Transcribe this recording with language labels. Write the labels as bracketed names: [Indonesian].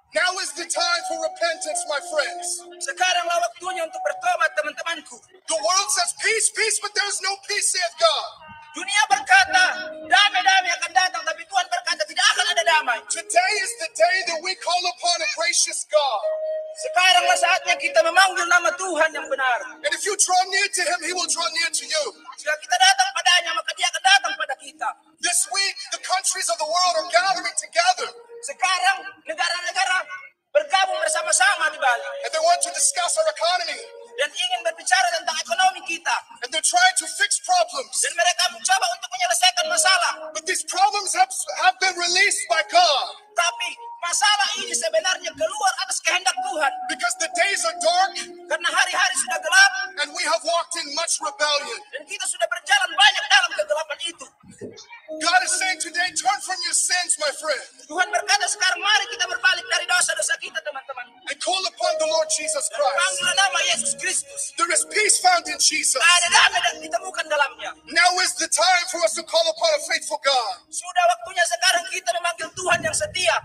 [English] Now is the time for repentance, my friends. [Indonesian] Sekaranglah waktunya untuk bertobat, teman-temanku. [English] The world says peace, peace, but there's no peace, saith God. [Indonesian] Dunia berkata, damai-damai akan datang, tapi Tuhan berkata tidak akan ada damai. [English] Today is the day that we call upon a gracious God. [Indonesian] Sekaranglah saatnya kita memanggil nama Tuhan yang benar. [English] And if you draw near to him, he will draw near to you. [Indonesian] Jika kita datang padanya, maka dia akan datang pada kita. [English] This week, the countries of the world are gathering together. [Indonesian] Sekarang, negara-negara bergabung bersama-sama di Bali. [English] And they want to discuss our economy. [Indonesian] Dan ingin berbicara tentang ekonomi kita. [English] And they're trying to fix problems. [Indonesian] Dan mereka mencoba untuk menyelesaikan masalah. [English] But these problems have been released by God. [Indonesian] Tapi masalah ini sebenarnya keluar atas kehendak Tuhan. [English] Because the days are dark. [Indonesian] Karena hari-hari sudah gelap. [English] And we have walked in much rebellion. [Indonesian] Dan kita sudah berjalan banyak dalam kegelapan itu. [English] God is saying today, turn from your sins, my friend. [Indonesian] Tuhan berkata sekarang mari kita berbalik dari dosa-dosa kita, teman-teman. [English] And call upon the Lord Jesus Christ. [Indonesian] Panggil nama Yesus Kristus. [English] There is peace found in Jesus. [Indonesian] Ada damai dan ditemukan dalamnya. [English] Now is the time for us to call upon a faithful God. [Indonesian] Sudah waktunya sekarang kita memanggil Tuhan yang setia.